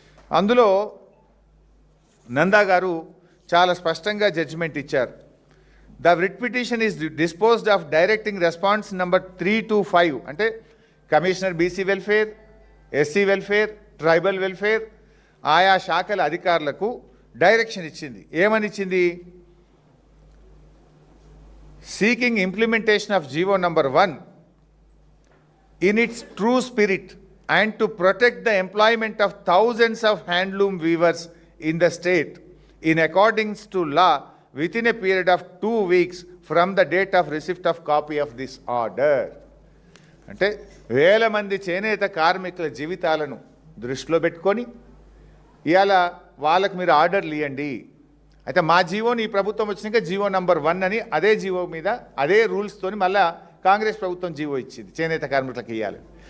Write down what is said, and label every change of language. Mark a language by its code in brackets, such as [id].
[te] అందులో నందా గారు చాలా స్పష్టంగా జడ్జిమెంట్ ఇచ్చారు. [en] the writ petition is disposed of directing response number 3 to 5 [te] అంటే commissioner BC welfare, SC welfare, tribal welfare ఆయా శాఖల అధికారులకు డైరెక్షన్ ఇచ్చింది. ఏమని ఇచ్చింది? [en] Seeking implementation of GO number 1 in its true spirit and to protect the employment of thousands of handloom weavers in the state in accordance to law within a period of 2 weeks from the date of receipt of copy of this order. [te] అంటే వేల మంది చేనేత కార్మికుల జీవితాలను దృష్టిలో పెట్టుకొని ఇవాళ వాళ్ళకు మీరు ఆర్డర్లు ఇవ్వండి. అయితే మా జీవోని ఈ ప్రభుత్వం వచ్చినాక జీవో నంబర్ 1 అని అదే జీవో మీద అదే రూల్స్తోని మళ్ళా కాంగ్రెస్ ప్రభుత్వం జీవో ఇచ్చింది చేనేత కార్మికులకు ఇవ్వాలి.